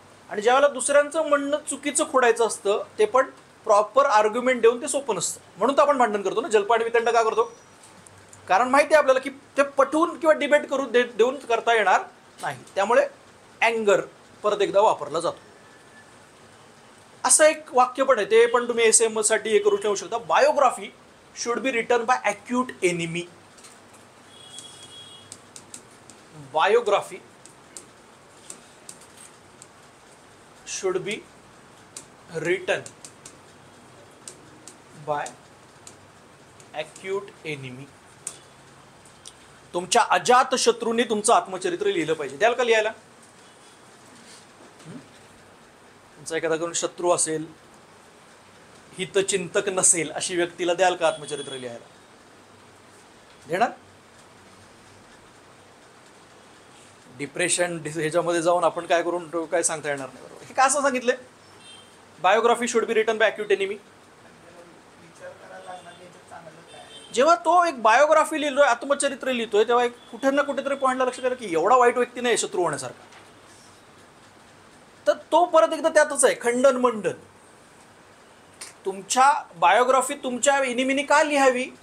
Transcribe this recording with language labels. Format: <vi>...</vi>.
<mr>आणि ज्यावेळेला दुसऱ्यांचं म्हणणं चुकीचं खोडायचं असतं ते पण प्रॉपर आर्ग्युमेंट देऊन ते सोपं नसतं. म्हणून तर आपण भांडण करतो ना. जल्प आणि वितंड का करतो? कारण माहिती आहे आपल्याला की ते पटवून किंवा डिबेट करून देऊन करता येणार नाही. त्यामुळे अँगर परत एकदा वापरला जातो. असं एक वाक्य पण आहे, ते पण तुम्ही एसएम साठी हे करू ठेवू शकता.</mr> <en>Biography should be written by acute enemy. Biography should be written by acute enemy.</en> <mr>तुमच्या अजात शत्रूंनी तुमचं आत्मचरित्र लिहिलं पाहिजे. द्याल का लिहायला? तुमचा एखादा कोण शत्रू असेल, हितचिंतक नसेल, अशी व्यक्तीला द्याल का आत्मचरित्र लिहायला? देणार? डिप्रेशन ह्याच्यामध्ये जाऊन आपण काय करून काय सांगता येणार नाही. बरोबर. हे का असं सांगितलंय?</mr> <en>Biography should be written by acute enemy.</en> <mr>जेव्हा तो एक बायोग्राफी लिहितोय, आत्मचरित्र लिहितोय, तेव्हा एक कुठे ना कुठेतरी पॉईंटला लक्षात आलं की एवढा वाईट व्यक्ती नाही शत्रू होण्यासारखा. तर तो परत एकदा त्यातच आहे, खंडन मंडन. तुमच्या बायोग्राफी तुमच्या एनिमीनी का लिहावी?</mr>